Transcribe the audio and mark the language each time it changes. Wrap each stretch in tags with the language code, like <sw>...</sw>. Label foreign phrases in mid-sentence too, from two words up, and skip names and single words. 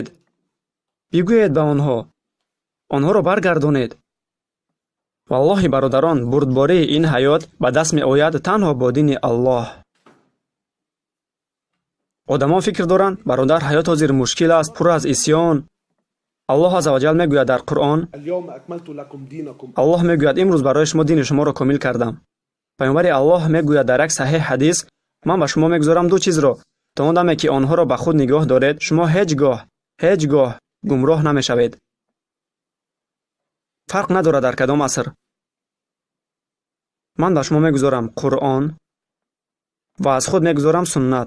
<tg>бигӯед ба онҳоро баргардонед. валлоҳи бародарон, бурдбории ин ҳаёт ба даст меояд танҳо бо дини Аллоҳ. одамон фикр доранд, бародар, ҳаёт ҳозир мушкил аст, пур аз исьён. аллоҳ</tg> <ar>عز وجل</ar> <tg>мегӯяд дар Қуръон,</tg> <ar>اليوم أكملت لكم دينكم.</ar> <tg>аллоҳ мегӯяд, имрӯз барои шумо дини шуморо комил кардам. пайғамбари Аллоҳ мегӯяд дар як саҳеҳ ҳадис, ман ба шумо мегузорам ду чизро, то он даме ки онҳоро ба худ нигоҳ доред, шумо ҳеҷ гоҳ гумроҳ намешавед. фарқ надорад дар кадом аср. ман ба шумо мегузорам Қуръон ва аз худ мегузорам суннат.</tg>